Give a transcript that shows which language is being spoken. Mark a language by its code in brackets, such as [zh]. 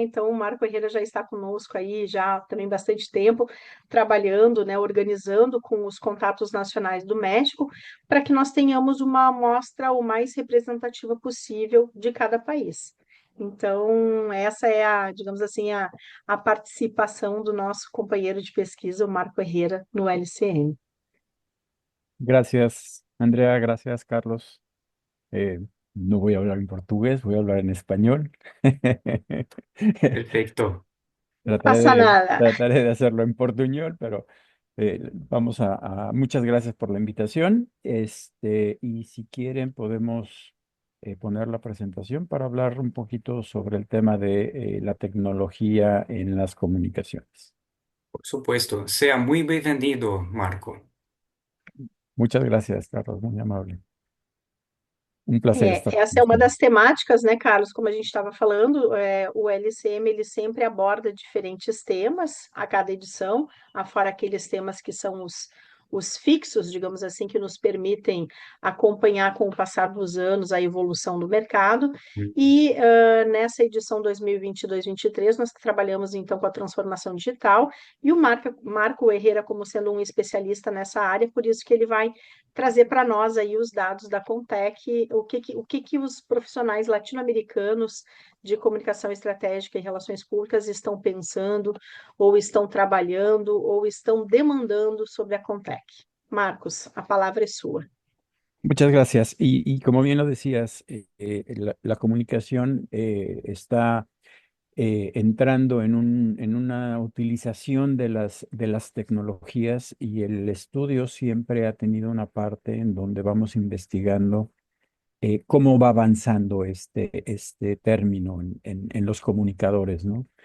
[pt] Então, o Marco Herrera já está conosco aí já também bastante tempo, trabalhando, né, organizando com os contatos nacionais do México, para que nós tenhamos uma amostra o mais representativa possível de cada país. Então, essa é a, digamos assim, a participação do nosso companheiro de pesquisa, o Marco Herrera, no LCM. [es] Gracias, Andrea, gracias, Carlos. No voy a hablar en portugués, voy a hablar en español. [pt] Perfeito. Não passa nada. [es] Trataré de hacerlo en portuñol, pero vamos muchas gracias por la invitación. Y si quieren, podemos poner la presentación para hablar un poquito sobre el tema de la tecnología en las comunicaciones. Por supuesto. [pt] Seja muito bem-vindo, Marco. [es] Muchas gracias, Carlos, muy amable. Un placer estar con [pt] Essa é uma [es] ustedes. [pt] das temáticas, né, Carlos? Como a gente estava falando, o LCM ele sempre aborda diferentes temas a cada edição, afora aqueles temas que são os fixos, digamos assim, que nos permitem acompanhar com o passar dos anos a evolução do mercado. E nessa edição 2022-23, nós trabalhamos então com a transformação digital, e o Marco Herrera, como sendo um especialista nessa área, por isso que ele vai trazer para nós aí os dados da Contec, o que os profissionais latino-americanos de comunicação estratégica e relações públicas estão pensando, ou estão trabalhando, ou estão demandando sobre a Contec. Marcos, a palavra é sua. [es] Muchas gracias. Y como bien lo decías, la comunicación está entrando en una utilización de las tecnologías y el estudio siempre ha tenido una parte en donde vamos investigando cómo va avanzando este término en los comunicadores, ¿no?